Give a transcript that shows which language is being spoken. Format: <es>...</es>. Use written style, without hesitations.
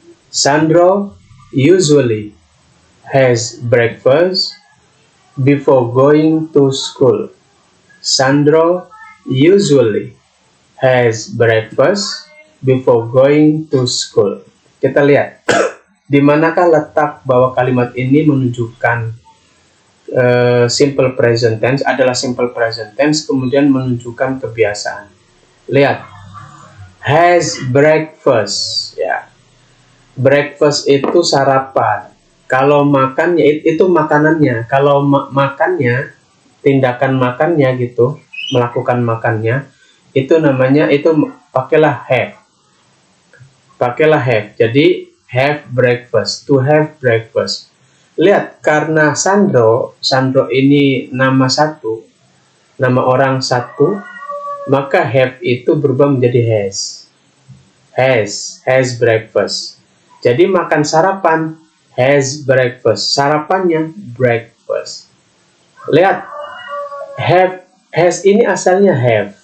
<en>Sandro usually has breakfast before going to school. Sandro usually has breakfast before going to school.</en> <id>Kita lihat, di manakah letak bahwa kalimat ini menunjukkan simple present tense adalah simple present tense, kemudian menunjukkan kebiasaan. Lihat, has breakfast, ya. Breakfast itu sarapan. Kalau makannya itu makanannya. Kalau makannya, tindakan makannya gitu, melakukan makannya, itu namanya, itu pakailah have. Pakailah have. Jadi</id> <en>have breakfast, to have breakfast.</en> <id>Lihat, karena Sandro ini nama satu, nama orang satu, maka have itu berubah menjadi has.</id> <en>Has breakfast.</en> <id>Jadi makan sarapan, has breakfast. Sarapannya breakfast. Lihat, have, has ini asalnya have.</id>